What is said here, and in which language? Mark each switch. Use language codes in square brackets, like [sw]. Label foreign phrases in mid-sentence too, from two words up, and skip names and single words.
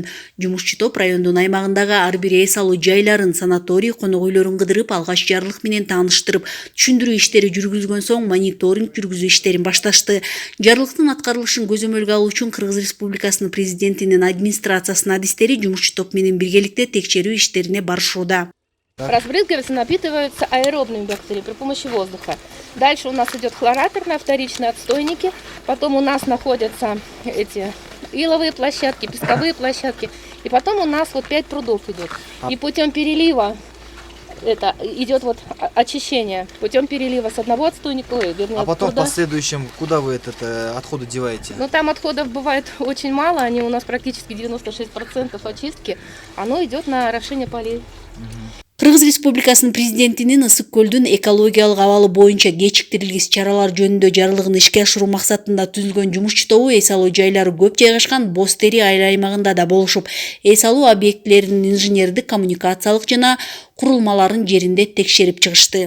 [ky] Жумушчу топ райондун аймагындагы ар бир эс алуу жайларын, санаторий, конок үйлөрүн кыдырып, алгач жарлык менен тааныштырып, түшүндүрүү иштери жүргүзүлгөн соң мониторинг жүргүзүү иштерин башташты. Жарлыктын аткарылышын көзөмөлгө алуу үчүн Кыргыз Республикасынын президентинин администрациясынын адистери жумушчу топ менен биргеликте текшерүү иштерине барышууда. [ru] Разбрызгиваются, напитываются аэробными бактериями при помощи воздуха. Дальше у нас идет хлораторные вторичные отстойники. Потом у нас находятся эти иловые площадки, песковые площадки. И потом у нас вот 5 прудов идет. И путем перелива это идет вот очищение. Путем перелива с одного отстойника, вернее, а потом пруда. В последующем куда вы отходы деваете? Ну там отходов бывает очень мало, они у нас практически 96% очистки. Оно идет на орошение полей. [ky] Кыргыз Республикасынын президентинин Ысык көлдүн экологиялык абалы боюнча кечиктирилгис чаралар жөнүндө жарлыгын ишке ашыруу максатында түзүлгөн жумушчу тобу эс алуу жайлары көп жайгашкан Бостери айыл аймагында да болушуп, эс алуу объектилеринин инженердик, коммуникациялык жана курулмаларын жеринде текшерип чыгышты.